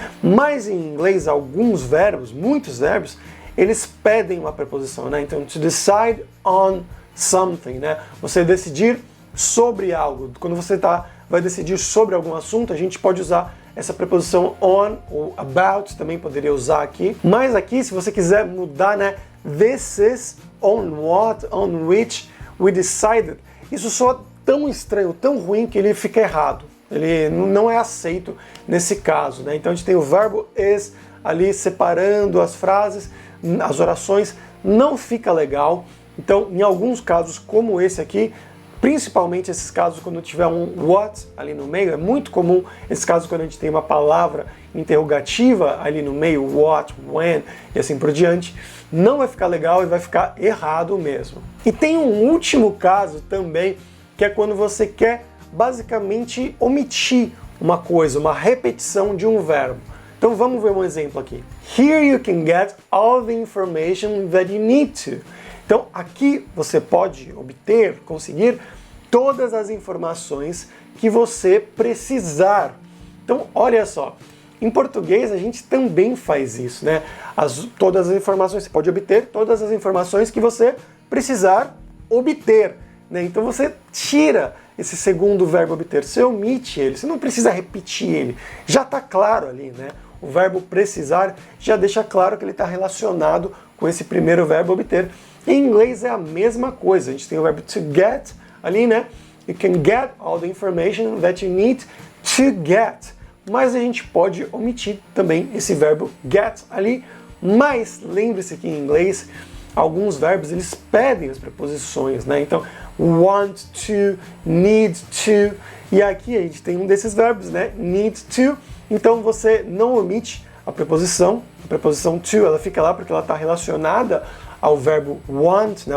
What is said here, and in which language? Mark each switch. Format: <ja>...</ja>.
<pt>Mas em inglês, alguns verbos, muitos verbos, eles pedem uma preposição, né? Então,</pt> <en>to decide on something,</en> <pt>né? Você decidir sobre algo. Quando você vai decidir sobre algum assunto, a gente pode usar essa preposição on ou about, também poderia usar aqui. Mas aqui, se você quiser mudar, né?</pt> <en>This is on what, on which we decided.</en> <pt>Isso soa tão estranho, tão ruim, que ele fica errado. Ele não é aceito nesse caso, né? Então a gente tem o verbo is ali separando as frases, as orações, não fica legal. Então, em alguns casos, como esse aqui, principalmente esses casos quando tiver um what ali no meio, é muito comum esses casos quando a gente tem uma palavra interrogativa ali no meio, what, when e assim por diante, não vai ficar legal e vai ficar errado mesmo. E tem um último caso também, que é quando você quer basicamente omitir uma coisa, uma repetição de um verbo. Então vamos ver um exemplo aqui.</pt> <en>Here you can get all the information that you need to.</en> <pt>Então aqui você pode obter, conseguir todas as informações que você precisar. Então olha só, em português a gente também faz isso, né? Todas as informações, você pode obter todas as informações que você precisar obter, né? Então você tira esse segundo verbo obter, você omite ele, você não precisa repetir ele, já está claro ali, né? O verbo precisar já deixa claro que ele está relacionado com esse primeiro verbo obter. Em inglês é a mesma coisa, a gente tem o verbo to get ali, né?</pt> <en>You can get all the information that you need to get.</en> <pt>Mas a gente pode omitir também esse verbo get ali. Mas lembre-se que em inglês alguns verbos eles pedem as preposições, né? Então,</pt> <en>want to, need to.</en> <pt>E aqui a gente tem um desses verbos, né? Need to. Então você não omite a preposição to, ela fica lá porque ela está relacionada ao verbo want, né?</pt>